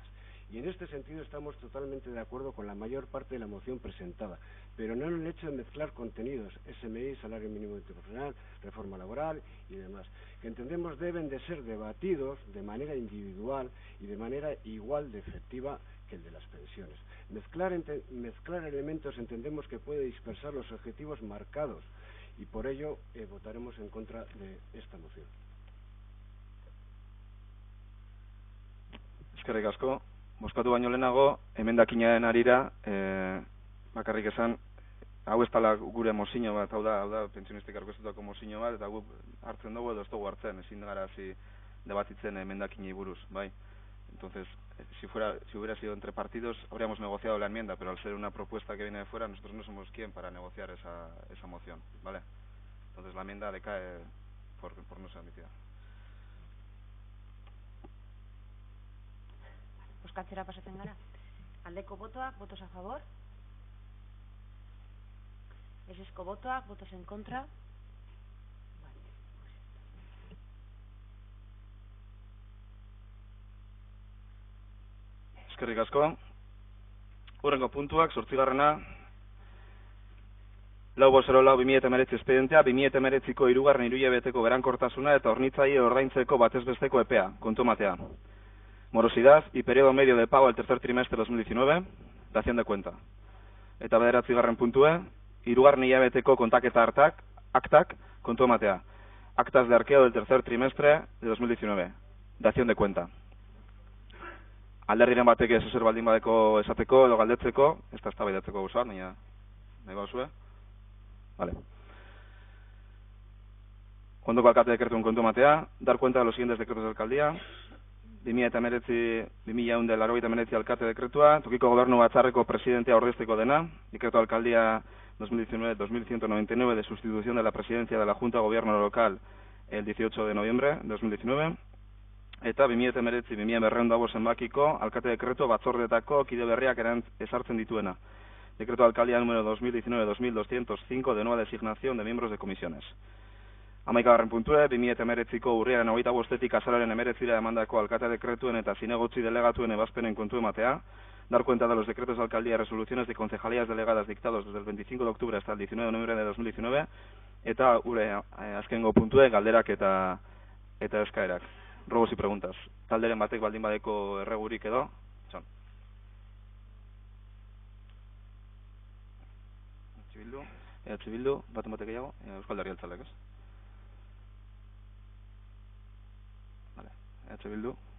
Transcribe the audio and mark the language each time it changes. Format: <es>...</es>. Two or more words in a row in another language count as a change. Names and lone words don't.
<es>Y en este sentido estamos totalmente de acuerdo con la mayor parte de la moción presentada, pero no en el hecho de mezclar contenidos, SMI, salario mínimo interprofesional, reforma laboral y demás, que entendemos deben de ser debatidos de manera individual y de manera igual de efectiva que el de las pensiones. Mezclar elementos entendemos que puede dispersar los objetivos marcados y por ello votaremos en contra de esta moción.</es> <eu>Eskerrik asko. Bozkatu baino lehenago, emendakinaren arira, bakarrik esan, hau ez dela gure mozio bat, hau da pentsionistek aurkeztutako mozio bat, eta gu hartzen dugu edo ez dugu hartzen, ezin gara hasi debatitzen emendakinei buruz, bai.</eu> <es>Entonces, si hubiera sido entre partidos, habríamos negociado la enmienda, pero al ser una propuesta que viene de fuera, nosotros no somos quien para negociar esa moción, ¿vale? Entonces la enmienda decae por no ser admitida.</es> <eu>Bozkatzera pasatzen gara. Aldeko botoak,</eu> <es>votos a favor.</es> <eu>Ezezko botoak,</eu> <es>votos en contra.</es> <eu>Eskerrik asko. Hurrengo puntuak, 8. 404/2019 espedientea, 2019ko 3. hirulabeteko berankortasuna eta hornitzaile ordaintzeko batezbesteko epea, kontumatea.</eu> <es>Morosidad y periodo medio de pago al tercer trimestre de 2019, dación de cuenta.</es> <eu>Eta 9. puntue, 3. hilabeteko kontaketa aktak, kontumatea.</eu> <es>Actas de arqueo del tercer trimestre de 2019, dación de cuenta.</es> <eu>Alderdiren batek ez ezer baldin badeko esateko edo galdetzeko, ez da eztabaidatzeko gauza, nahi bauzue. Vale. Ondoko alkate dekretuen kontumatea,</eu> <es>dar cuenta de los siguientes decretos de alcaldía.</es> <eu>2019 alkate dekretua, tokiko gobernu batzarreko presidentea ordezteko dena,</eu> <es>decreto de alcaldía 2019-2199 de sustitución de la presidencia de la Junta de Gobierno Local el 18 de noviembre de 2019,</es> <eu>eta 2019-2200 zenbakiko alkate dekretu batzordetako kide berriak ezartzen dituena.</eu> <es>Decreto de alcaldía número 2019-2205 de nueva designación de miembros de comisiones.</es> <eu>11. puntue, 2019ko urriaren 25etik azararen 19 emandako alkate dekretuen eta zinegotzi delegatuen ebazpenen kontu ematea,</eu> <es>dar cuenta de los decretos de alcaldía y resoluciones de concejalías delegadas dictados desde el 25 de octubre hasta el 19 de noviembre de 2019,</es> <eu>eta azkengo puntue galderak eta eskaerak.</eu> <es>Robos y preguntas.</es> <eu>Talderen batek baldin badeko erregurik edo, txon. Bildu, baten batek gehiago, Eusko Alderdi Jeltzaleak, ez?</eu> <es>Vale, Bildu.</es>